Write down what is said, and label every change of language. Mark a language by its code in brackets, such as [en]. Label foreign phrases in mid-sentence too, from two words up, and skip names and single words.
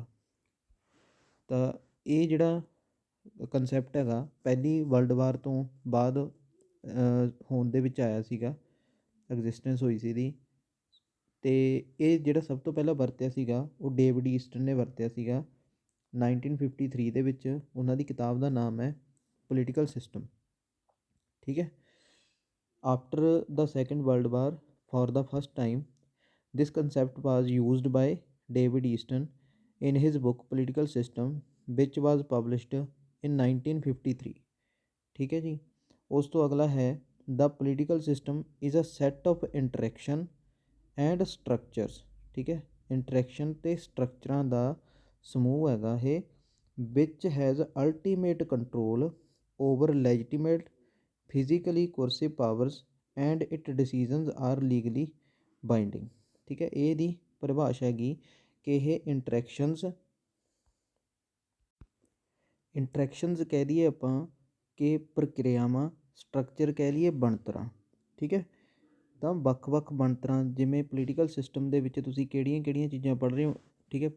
[pa] ਤਾਂ ਇਹ ਜਿਹੜਾ ਕੰਸੈਪਟ ਹੈਗਾ ਪਹਿਲੀ [en] world war [pa] ਤੋਂ ਬਾਅਦ ਹੋਂਦ ਦੇ ਵਿੱਚ ਆਇਆ ਸੀਗਾ, ਐਗਜ਼ਿਸਟੈਂਸ ਹੋਈ ਸੀ ਇਹਦੀ। ਅਤੇ ਇਹ ਜਿਹੜਾ ਸਭ ਤੋਂ ਪਹਿਲਾਂ ਵਰਤਿਆ ਸੀਗਾ ਉਹ ਡੇਵਿਡ ਈਸਟਨ ਨੇ ਵਰਤਿਆ ਸੀਗਾ 1953 ਦੇ ਵਿੱਚ। ਉਹਨਾਂ ਦੀ ਕਿਤਾਬ ਦਾ ਨਾਮ ਹੈ ਪੋਲੀਟੀਕਲ ਸਿਸਟਮ, ਠੀਕ ਹੈ। [en] After the Second World War, for the first time this concept was used by David Easton in his book Political System, which was published in 1953, [pa] ਠੀਕ ਹੈ ਜੀ। ਉਸ ਤੋਂ ਅਗਲਾ ਹੈ, [en] the political system is a set of interaction and structures, [pa] ਠੀਕ ਹੈ। इंटरैक्शन ਤੇ ਸਟਰਕਚਰਾਂ ਦਾ ਸਮੂਹ ਹੈਗਾ ਇਹ, [en] which has ultimate control over legitimate physically coercive powers and its decisions are legally binding, [pa] ਠੀਕ ਹੈ। ਇਹਦੀ ਪਰਿਭਾਸ਼ਾ ਹੈਗੀ ਕਿ ਇਹ ਇੰਟਰੈਕਸ਼ਨਸ ਕਹਿ ਦਈਏ ਆਪਾਂ ਕਿ ਪ੍ਰਕਿਰਿਆਵਾਂ, ਸਟਰਕਚਰ ਕਹਿ ਲਈਏ ਬਣਤਰਾਂ, ਠੀਕ ਹੈ। ਤਾਂ ਵੱਖ-ਵੱਖ ਬਣਤਰਾਂ, ਜਿਵੇਂ [en] political system [pa] ਦੇ ਵਿੱਚ ਤੁਸੀਂ ਕਿਹੜੀਆਂ ਚੀਜ਼ਾਂ ਪੜ੍ਹ ਰਹੇ ਹੋ, ਠੀਕ ਹੈ।